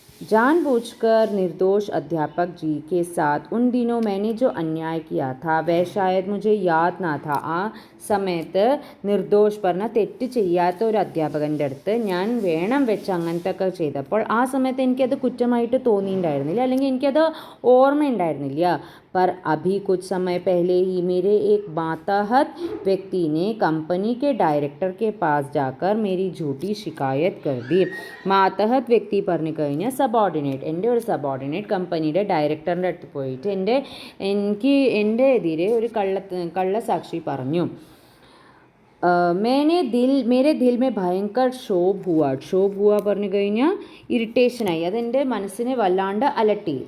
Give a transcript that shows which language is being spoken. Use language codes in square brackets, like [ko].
[hi] जानबूझकर निर्दोष अध्यापक जी के साथ उन दिनों मैंने जो अन्याय किया था वह शायद मुझे याद ना था. [ml] ആ സമയത്ത് നിർദോഷ് പറഞ്ഞ തെറ്റ് ചെയ്യാത്ത ഒരു അധ്യാപകൻ്റെ അടുത്ത് ഞാൻ വേണം വെച്ച് അങ്ങനത്തെ ഒക്കെ ചെയ്തപ്പോൾ ആ സമയത്ത് എനിക്കത് കുറ്റമായിട്ട് തോന്നിയിട്ടുണ്ടായിരുന്നില്ല, അല്ലെങ്കിൽ എനിക്കത് ഓർമ്മയുണ്ടായിരുന്നില്ല. [hi] पर अभी कुछ समय पहले ही मेरे एक मातहत व्यक्ति ने कंपनी के डायरेक्टर के पास जाकर मेरी झूठी शिकायत कर दी. [ml] മാതഹത് വ്യക്തി പറഞ്ഞു കഴിഞ്ഞാൽ സബോർഡിനേറ്റ്, എൻ്റെ ഒരു സബോർഡിനേറ്റ് കമ്പനിയുടെ ഡയറക്ടറിൻ്റെ അടുത്ത് പോയിട്ട് എൻ്റെ എതിരെ ഒരു കള്ളസാക്ഷി പറഞ്ഞു. [hi] मेरे दिल में ഭയങ്കർ ക്ഷോഭ് हुआ [ml] പറഞ്ഞു കഴിഞ്ഞാൽ ഇറിറ്റേഷനായി, അതെൻ്റെ മനസ്സിനെ വല്ലാണ്ട് അലട്ടി.